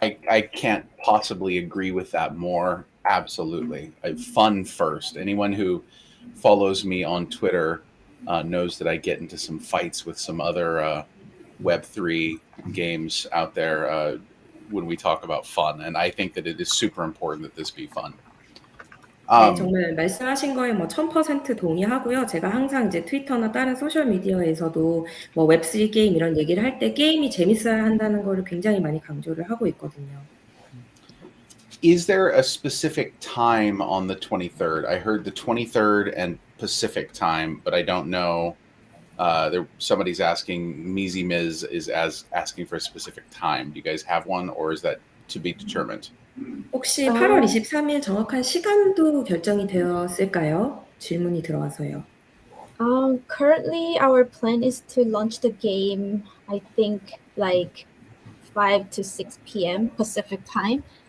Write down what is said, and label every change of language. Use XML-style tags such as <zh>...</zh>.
<en>I can't possibly agree with that more. Absolutely. Fun first. Anyone who follows me on Twitter knows that I get into some fights with some other Web3 games out there when we talk about fun. And I think that it is super important that this be fun.</en> <ko>네, 정말 말씀하신 거에 1000% 동의하고요. 제가 항상 이제 트위터나 다른 소셜 미디어에서도 웹3 게임 이런 얘기를 할 때 게임이 재밌어야 한다는 거를 굉장히 많이 강조를 하고 있거든요.</ko> <en>Is there a specific time on the 23rd? I heard the 23rd and Pacific time, but I don't know. Somebody's asking, Mizi Miz is asking for a specific time. Do you guys have one, or is that to be determined?</en> <ko>혹시 8월 23일 정확한 시간도 결정이 되었을까요? 질문이 들어와서요.</ko> <en>Currently, our plan is to launch the game, I think, like 5 to 6 p.m. Pacific time.</en>